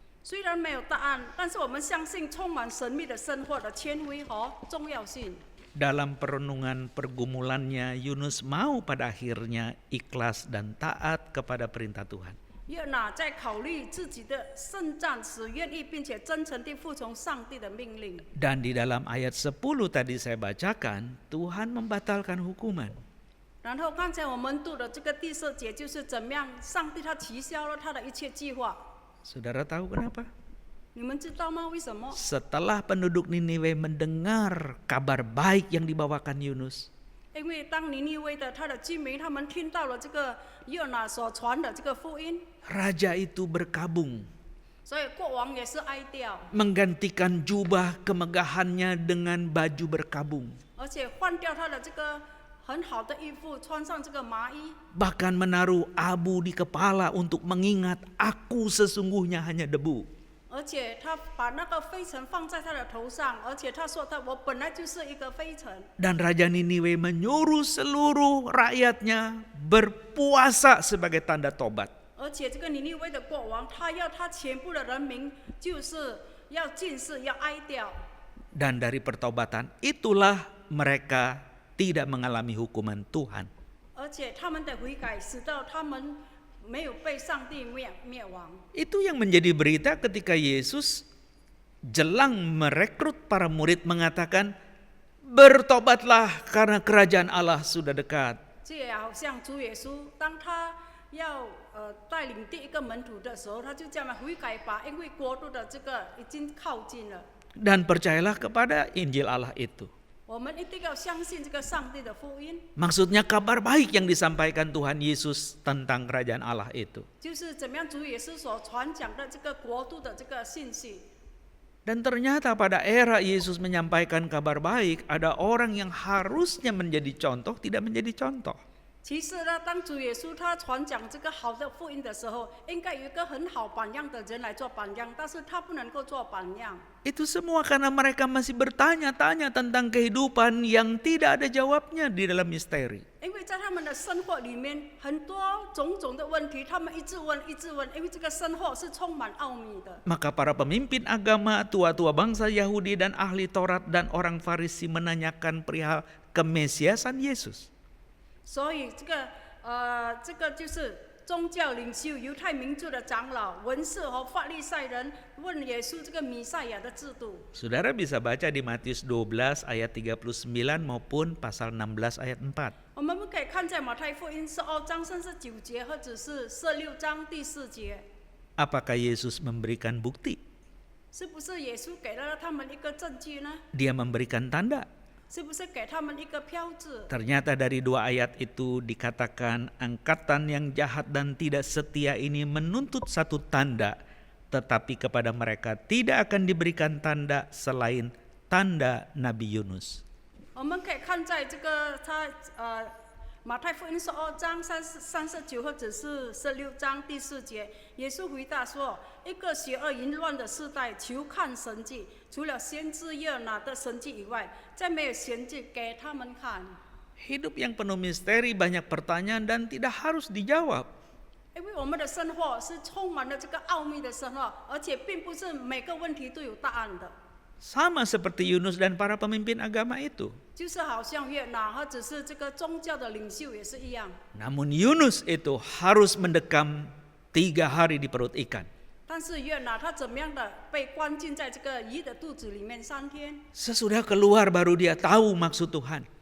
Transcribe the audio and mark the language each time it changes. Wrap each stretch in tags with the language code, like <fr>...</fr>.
<zh>虽然没有答案，但是我们相信充满神秘的生活的权威和重要性。</zh> <id>Dalam perenungan pergumulannya, Yunus mau pada akhirnya ikhlas dan taat kepada perintah Tuhan.</id> <zh>约拿在考虑自己的圣战时，愿意并且真诚地服从上帝的命令。</zh> <id>Dan di dalam ayat 10 tadi saya bacakan, Tuhan membatalkan hukuman.</id> <zh>然后刚才我们读的这个第4节，就是怎么样，上帝他取消了他的一切计划。</zh> <id>Saudara tahu kenapa?</id> <zh>你们知道吗？为什么？</zh> <id>Setelah penduduk Niniwe mendengar kabar baik yang dibawakan Yunus,</id> <zh>因为当尼尼微的他的居民，他们听到了这个约拿所传的这个福音，</zh> <id>raja itu berkabung,</id> <zh>所以国王也是哀掉，</zh> <id>menggantikan jubah kemegahannya dengan baju berkabung,</id> <zh>而且换掉他的这个很好的衣服，穿上这个麻衣，</zh> <id>bahkan menaruh abu di kepala untuk mengingat aku sesungguhnya hanya debu.</id> <zh>而且他把那个灰尘放在他的头上，而且他说我本来就是一个灰尘。</zh> <id>Dan Raja Niniwe menyuruh seluruh rakyatnya berpuasa sebagai tanda tobat.</id> <zh>而且这个尼尼微的国王，他要他全部的人民就是要禁食，要哀悼。</zh> <id>Dan dari pertobatan itulah mereka tidak mengalami hukuman Tuhan.</id> <zh>而且他们的悔改，使到他们没有被上帝灭亡。</zh> <id>Itu yang menjadi berita ketika Yesus jelang merekrut para murid mengatakan, bertobatlah karena kerajaan Allah sudah dekat.</id> <zh>这也好像主耶稣，当他要带领第一个门徒的时候，他就这样悔改吧，因为国度的这个已经靠近了。</zh> <id>Dan percayalah kepada Injil Allah itu.</id> <zh>我们一定要相信这个上帝的福音。</zh> <id>Maksudnya kabar baik yang disampaikan Tuhan Yesus tentang kerajaan Allah itu.</id> <zh>就是怎么样主耶稣所传讲的这个国度的这个信息。</zh> <id>Dan ternyata pada era Yesus menyampaikan kabar baik, ada orang yang harusnya menjadi contoh tidak menjadi contoh.</id> <zh>其实呢，当主耶稣他传讲这个好的福音的时候，应该有一个很好榜样的人来做榜样，但是他不能够做榜样。</zh> <id>Itu semua karena mereka masih bertanya-tanya tentang kehidupan yang tidak ada jawabnya di dalam misteri.</id> <zh>因为在他们的生活里面，很多种种的问题，他们一直问，一直问，因为这个生活是充满奥秘的。</zh> <id>Maka para pemimpin agama, tua-tua bangsa Yahudi dan ahli Taurat dan orang Farisi menanyakan perihal kemesiasan Yesus.</id> <zh>所以这个就是宗教领袖、犹太民族的长老、文士和法利赛人问耶稣这个弥赛亚的制度。</zh> <id>Saudara bisa baca di Matius 12 ayat 39 maupun pasal 16 ayat 4.</id> <zh>我们可以看在马太福音12章39节，或者是16章第4节。</zh> <id>Apakah Yesus memberikan bukti?</id> <zh>是不是耶稣给了他们一个证据呢？</zh> <id>Dia memberikan tanda.</id> <zh>是不是给他们一个标志？</zh> <id>Ternyata dari dua ayat itu dikatakan angkatan yang jahat dan tidak setia ini menuntut satu tanda, tetapi kepada mereka tidak akan diberikan tanda selain tanda Nabi Yunus.</id> <zh>我们可以看在这个马太福音12章39或者是16章第4节，耶稣回答说：一个邪恶淫乱的时代，求看神迹，除了先知约拿的神迹以外，再没有神迹给他们看。</zh> <id>Hidup yang penuh misteri, banyak pertanyaan dan tidak harus dijawab.</id> <zh>因为我们的生活是充满了这个奥秘的生活，而且并不是每个问题都有答案的。</zh> <id>Sama seperti Yunus dan para pemimpin agama itu.</id> <zh>就是好像约拿或者是这个宗教的领袖也是一样。</zh> <id>Namun Yunus itu harus mendekam 3 hari di perut ikan.</id> <zh>但是约拿他怎么样的被关进在这个鱼的肚子里面3天？</zh> <id>Sesudah keluar baru dia tahu maksud Tuhan.</id>